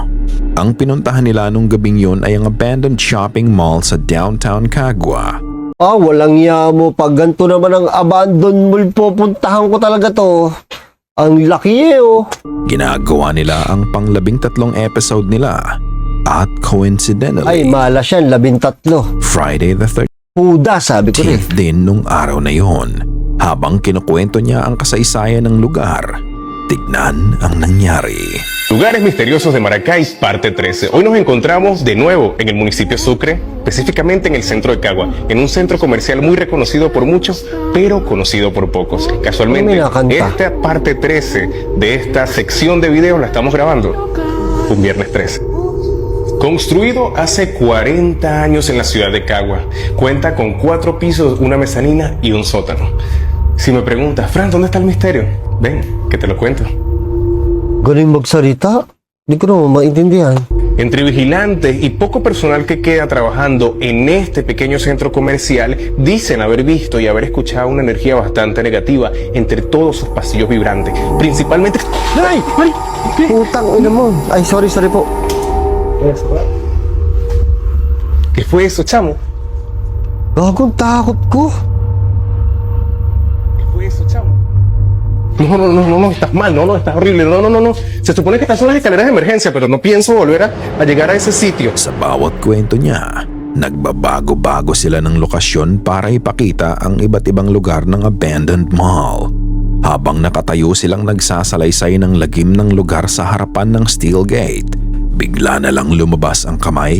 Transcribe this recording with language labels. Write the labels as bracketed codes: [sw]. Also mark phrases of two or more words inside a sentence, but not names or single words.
[tl] Ang pinuntahan nila nung gabing yun ay ang [en] abandoned shopping mall [tl] sa downtown Cagua. Walang iya mo. Pag ganito naman ang [en] abandon mall, [tl] pupuntahan ko talaga to. Ang laki eh, oh. Ginagawa nila ang pang-13 episode nila at coincidentally, Ay, malas yan. 13. [en] Friday the 13th [tl] Puda, sabi ko eh. din nung araw na yon. Habang kinukwento niya ang kasaysayan ng lugar, tignan ang nangyari. [es] Lugares misteriosos de Maracay, parte 13. Hoy nos encontramos de nuevo en el municipio Sucre, específicamente en el centro de Cagua, en un centro comercial muy reconocido por muchos, pero conocido por pocos. Casualmente, Mira, canta. esta parte 13 de esta sección de videos la estamos grabando un viernes 13. Construido hace 40 años en la ciudad de Cagua, cuenta con 4 pisos, una mezanina y un sótano. Si me preguntas, Fran, ¿dónde está el misterio? Ven, que te lo cuento. [tl] Galing magsalita. Hindi ko naman maintindihan. [es] Entre vigilantes y poco personal que queda trabajando en este pequeño centro comercial, dicen haber visto y haber escuchado una energía bastante negativa entre todos sus pasillos vibrantes, principalmente... ¡Ay! ¡Ay! ¿Qué? [tl] Putang ina mo. Ay, sorry po. [es] ¿Qué fue eso, chamo? [tl] Gagong takot ko. [es] ¿Qué fue eso, chamo? No, estás mal, no, estás horrible, no. Se supone que estas son las escaleras de emergencia, pero no pienso volver a llegar a ese sitio. [tl] Sa bawat kwento niya, nagbabago-bago sila ng lokasyon para ipakita ang iba't ibang lugar ng [en] abandoned mall. [tl] Habang nakatayo silang nagsasalaysay ng lagim ng lugar sa harapan ng [en] steel gate, [tl] bigla na lang lumabas ang kamay.